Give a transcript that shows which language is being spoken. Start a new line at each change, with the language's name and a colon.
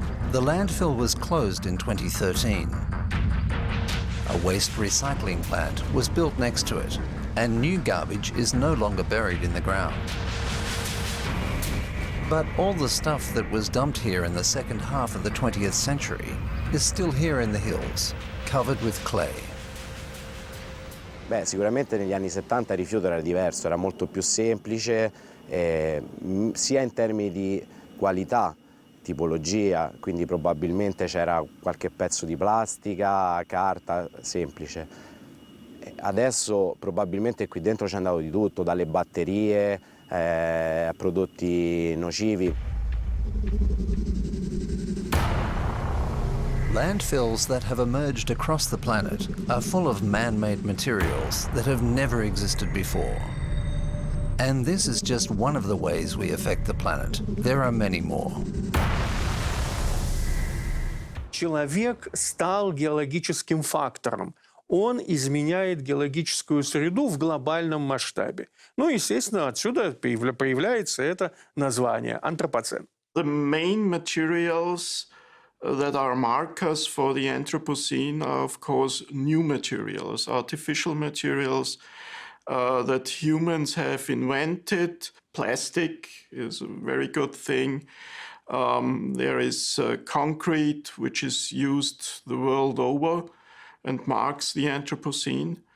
English: The landfill was closed in 2013. A waste recycling plant was built next to it, and new garbage is no longer buried in the ground. But all the stuff that was dumped here in the second half of the 20th century is still here in the hills, covered with clay.
Italian: Beh, sicuramente negli anni 70 il rifiuto era diverso, era molto più semplice, sia in termini di qualità, tipologia, quindi probabilmente c'era qualche pezzo di plastica, carta, semplice. Adesso probabilmente qui dentro c'è andato di tutto, dalle batterie a prodotti nocivi.
English: Landfills that have emerged across the planet are full of man-made materials that have never existed before. And this is just one of the ways we affect the planet. There are many more.
Russian: Человек стал геологическим фактором. Он изменяет геологическую среду в глобальном масштабе. Ну, естественно, отсюда появляется это название – антропоцен.
English: The main materials that are markers for the Anthropocene are, of course, new materials, artificial materials that humans have invented. Plastic is a very good thing. There is concrete, which is used the world over and marks the Anthropocene.